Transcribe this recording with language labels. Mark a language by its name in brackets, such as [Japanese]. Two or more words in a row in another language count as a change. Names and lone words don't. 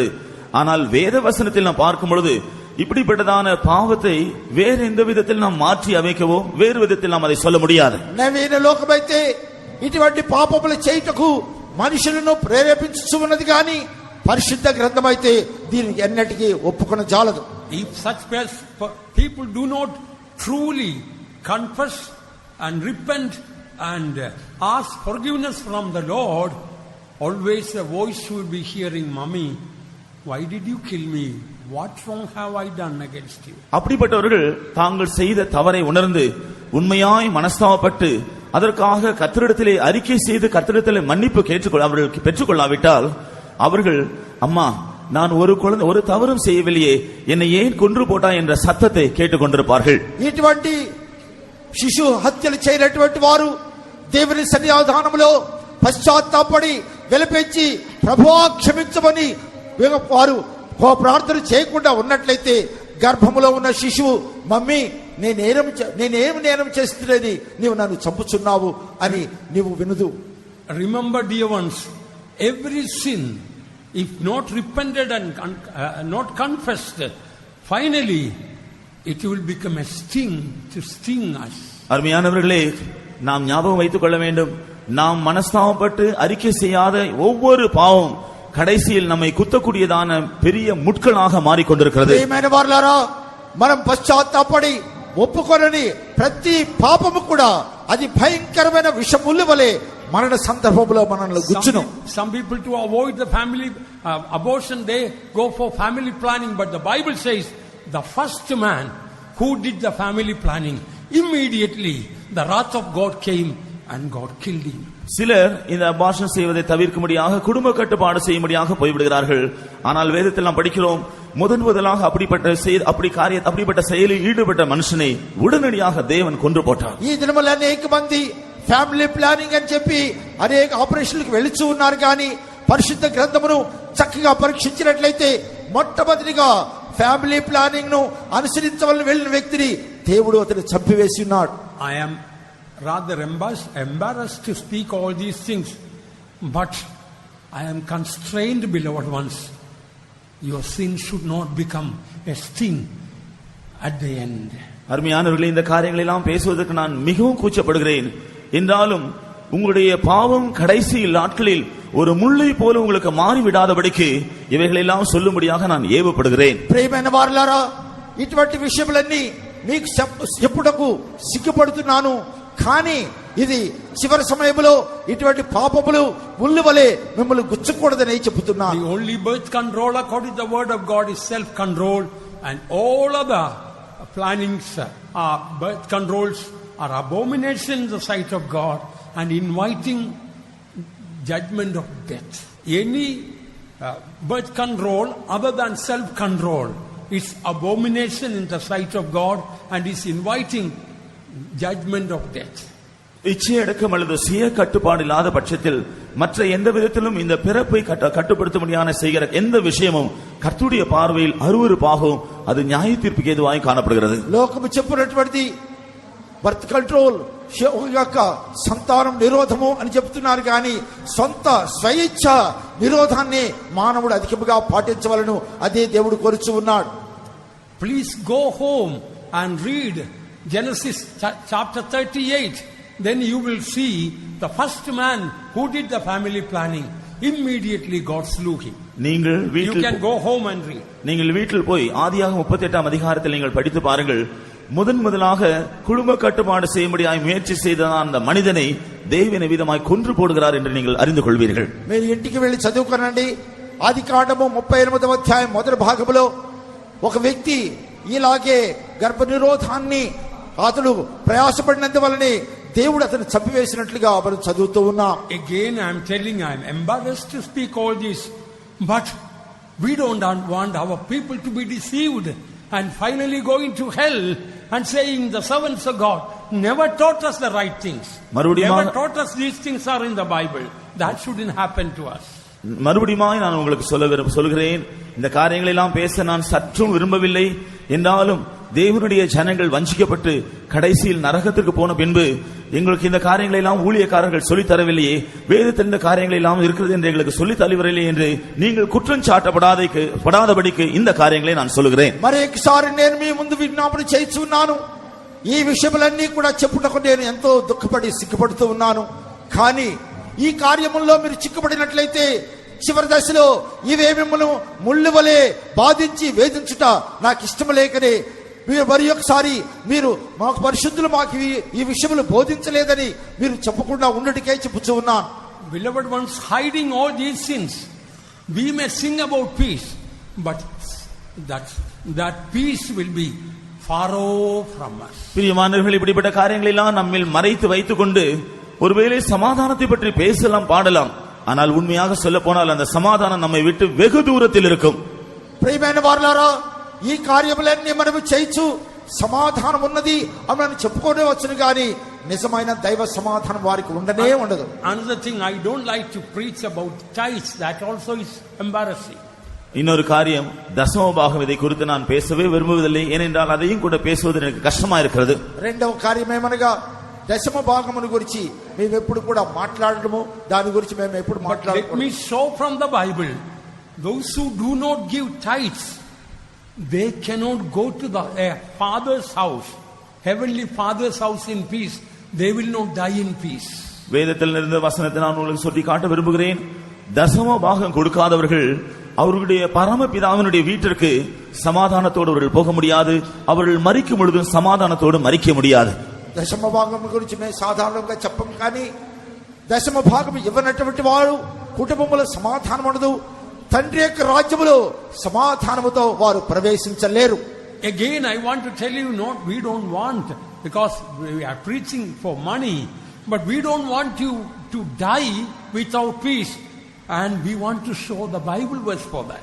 [Tamil] ஆனால் வேத வசனத்தில் நாம் பார்க்கும் பொழுது இப்படிப்பட்டதான பாவத்தை வேறு எந்த விதத்தில் நாம் மாற்றி அமைக்கவோ வேறு விதத்தில் நாம் அதை சொல்ல முடியாது. [Telugu] నవీన లోకమైతే ఇటువంటి పాపములు చేయుటకు మనుషులను ప్రేరేపించుచున్నది గాని పరిశుద్ధ గ్రంథమైతే దీనికి ఎన్నటికీ ఒప్పుకొన జాలదు. [English] If such people do not truly confess and repent and ask forgiveness from the Lord, always a voice will be hearing, "Mommy, why did you kill me? What wrong have I done against you?" [Tamil] அப்படிப்பட்டவர்கள் தாங்கள் செய்த தவறை உணர்ந்து உண்மையாய் மனஸ்தாபப்பட்டு அதற்காக கர்த்தரிடத்திலே அறிக்கை செய்து கர்த்தரிடத்திலே மன்னிப்பு அவர்கள் பெற்றுக்கொள்ளாவிட்டால் அவர்கள், "அம்மா, நான் ஒரு தவறும் செய்யவில்லையே, என்னை ஏன் கொன்று போட்டாய்" என்ற சத்தத்தை கேட்டுக்கொண்டிருப்பார்கள். [Telugu] ఇటువంటి శిశు హత్యలు చేయనటువంటి వారు దేవుని సన్నిధానములో పశ్చాత్తాపడి విలపించి ప్రభువా క్షమించమని వారు ప్రార్థన చేయకుండా ఉన్నట్లయితే గర్భములో ఉన్న శిశువు, "మమ్మీ, నేనేమి నేరం చేస్తున్నది, నీవు నన్ను చంపుచున్నావు" అని నీవు వినుదు. [English] Remember, dear ones, every sin, if not repented and not confessed, finally it will become a sting to sting us. [Tamil] அருமையானவர்களே, நாம் ஞாபகம் வைத்துக் கொள்ள வேண்டும், நாம் மனஸ்தாபப்பட்டு அறிக்கை செய்யாத ஒவ்வொரு பாவம் கடைசியில் நம்மை குத்தக்கூடியதான பெரிய முட்களாக மாறிக்கொண்டிருக்கிறது. [Telugu] మనం పశ్చాత్తాపడి ఒప్పుకొనని ప్రతి పాపము కూడా అది భయంకరమైన విషముల వలె మరణ సందర్భంలో మనల్ని గుచ్చును. [English] Some people to avoid the family abortion, they go for family planning, but the Bible says the first man who did the family planning, immediately the wrath of God came and God killed him. [Tamil] சிலர் இந்த அபார்ஷன் செய்வதை தவிர்க்கும்படியாக குடும்ப கட்டுப்பாடு செய்யும்படியாக போய்விடுகிறார்கள். ஆனால் வேதத்தில் நாம் படிக்கிறோம், முதலாக அப்படிப்பட்ட செயலில் ஈடுபட்ட மனுஷனை உடனடியாக தேவன் கொன்று போட்டார். [Telugu] ఈ దినముల అనేక మంది [English] family planning [Telugu] అని చెప్పి అనేక ఆపరేషన్లకు వెళ్తూ ఉన్నారు. కానీ పరిశుద్ధ గ్రంథమును చక్కగా పరీక్షించినట్లయితే మొట్టమొదటిగా [English] family planning [Telugu] ను అనుసరించవలన వెళ్ళిన వ్యక్తిని దేవుడు అతను చంపివేసి ఉన్నాడు. [English] I am rather embarrassed to speak all these things, but I am constrained, beloved ones. Your sin should not become a sting at the end. [Tamil] அருமையானவர்களே, இந்த காரியங்களை எல்லாம் பேசுவதற்கு நான் மிகவும் கூச்சப்படுகிறேன். என்றாலும் உங்களுடைய பாவம் கடைசி நாட்களில் ஒரு முள்ளை போல உங்களுக்கு மாறிவிடாதபடிக்கு இவைகளை எல்லாம் சொல்லும்படியாக நான் ஏவப்படுகிறேன். [Telugu] ప్రియమైన వారలారా, ఇటువంటి విషయములన్నీ మీకు చెప్పుటకు సిగ్గుపడుతున్నాను. కానీ ఇది చివరి సమయంలో ఇటువంటి పాపములు ముళ్ళు వలె మిమ్మల్ని గుచ్చకూడదని చెబుతున్నాను. [English] The only birth control according to the word of God is self control, and all other plannings birth controls are abomination in the sight of God and inviting judgment of death. Any birth control other than self control is abomination in the sight of God and is inviting judgment of death. [Tamil] இச்சையடக்கம் அல்லது சுய கட்டுப்பாடு இல்லாத பட்சத்தில் மற்ற எந்த விதத்திலும் இந்த பிறப்பை கட்டுப்படுத்தும்படியான செய்கிற எந்த விஷயமும் கர்த்தருடைய பார்வையில் அருவருப்பாகவும் அது நியாய தீர்ப்புக்கு ஏதுவாய் காணப்படுகிறது. [Telugu] లోకము చెప్పినటువంటి [English] birth control [Telugu] యొక్క సంతానం నిరోధము అని చెప్తున్నారు. కానీ సొంత స్వయిచ్ఛ నిరోధాన్ని మానవుడు అధికముగా పాటించవలను, అదే దేవుడు కోరుచు ఉన్నాడు. [English] Please go home and read Genesis chapter 38. Then you will see the first man who did the family planning. Immediately God slew him. You can go home and read. [Tamil] நீங்கள் வீட்டில் போய் ஆதியாகமம் 38ஆம் அதிகாரத்தில் நீங்கள் படித்து பாருங்கள். முதலாக குடும்ப கட்டுப்பாடு செய்யும்படியாய் முயற்சி செய்த அந்த மனிதனை தேவன் விதமாய் கொன்று போடுகிறார் என்று நீங்கள் அறிந்து கொள்வீர்கள். [Telugu] మీరు ఇంటికి వెళ్ళి చదువుకోనండి. ఆదికాండము 38వ అధ్యాయం మొదటి భాగంలో ఒక వ్యక్తి ఇలాగే గర్భ నిరోధాన్ని అతడు ప్రయాసపడినందువలనే దేవుడు అతను చంపివేసినట్లుగా మనం చదువుతూ ఉన్నాం. [English] Again I am telling, I am embarrassed to speak all this, but we don't want our people to be deceived and finally going to hell and saying the servants of God never taught us the right things. Never taught us these things are in the Bible. That shouldn't happen to us. [Tamil] மறுபடியுமாய் நான் உங்களுக்கு சொல்கிறேன், இந்த காரியங்களை எல்லாம் பேச நான் சற்றும் விரும்பவில்லை. என்றாலும் தேவனுடைய ஜனங்கள் வஞ்சிக்கப்பட்டு கடைசியில் நரகத்திற்கு போன பின்பு எங்களுக்கு இந்த காரியங்களை எல்லாம் ஊழியக்காரர்கள் சொல்லித் தரவில்லையே, வேதத்தில் இந்த காரியங்கள் எல்லாம் இருக்கிறது என்று எங்களுக்கு சொல்லித் தரவில்லை என்று நீங்கள் குற்றம் சாட்டப்படாதபடிக்கு இந்த காரியங்களை நான் சொல்லுகிறேன். [Telugu] మరొకసారి నేను మీ ముందు విజ్ఞాపన చేస్తున్నాను. ఈ విషయములన్నీ కూడా చెప్పుటకు నేను ఎంతో దుఃఖపడి సిగ్గుపడుతూ ఉన్నాను. కానీ ఈ కార్యముల్లో మీరు చిక్కుపడినట్లయితే చివరి దశలో ఇవే మిమ్మల్ని ముళ్ళు వలె బాధించి వేధించుట నాకు ఇష్టం లేకనే మీరు మరి ఒకసారి మీరు మాకు పరిశుద్ధులు మాకు ఈ విషయములు బోధించలేదని మీరు చెప్పకుండా ఉండటికే చెప్పుచూ ఉన్నాను. [English] Beloved ones, hiding all these sins, we may sing about peace, but that peace will be far off from us. [Tamil] பிரியமானவர்களே, இப்படிப்பட்ட காரியங்களை எல்லாம் நம்மில் மறைத்து வைத்துக் கொண்டு ஒருவேளை சமாதானத்தை பற்றி பேசலாம், பாடலாம். ஆனால் உண்மையாக சொல்ல போனால் அந்த சமாதானம் நம்மை விட்டு வெகு தூரத்தில் இருக்கும். [Telugu] ప్రియమైన వారలారా, ఈ కార్యములన్నీ మనము చేయొచ్చు, సమాధానం ఉన్నది అని చెప్పుకోనే వచ్చును గాని నిజమైన దైవ సమాధానం వారికి ఉండనే ఉండదు. [English] Another thing, I don't like to preach about tithes. That also is embarrassing. [Tamil] இன்னொரு காரியம், தசம பாகம், இதை குறித்து நான் பேசவே விரும்புவதில்லை. ஏனென்றால் அதையும் கூட பேசுவது எனக்கு கஷ்டமா இருக்கிறது. [Telugu] రెండవ కార్యం ఏమనగా దశమ భాగమును గురించి మేము ఎప్పుడు కూడా మాట్లాడము, దాని గురించి మేము ఎప్పుడు మాట్లాడము. [English] Let me show from the Bible, those who do not give tithes, they cannot go to the father's house, heavenly father's house in peace. They will not die in peace. [Tamil] வேதத்தில் இருந்த வசனத்தை நான் உங்களுக்கு சொல்லி காட்ட விரும்புகிறேன். தசம பாகம் கொடுக்காதவர்கள் அவர்களுடைய பரமபிதாவினுடைய வீட்டிற்கு சமாதானத்தோடு அவர்கள் போக முடியாது. அவர்கள் மரிக்கும் பொழுது சமாதானத்தோடு மரிக்க முடியாது. [Telugu] దశమ భాగం గురించి మేము సాధారణంగా చెప్పం, కానీ దశమ భాగం ఇవ్వనటువంటి వారు కుటుంబంలో సమాధానం ఉండదు. తండ్రి యొక్క రాజ్యములో సమాధానముతో వారు ప్రవేశించలేరు. [English] Again I want to tell you, not we don't want, because we are preaching for money, but we don't want you to die without peace, and we want to show the Bible verse for that.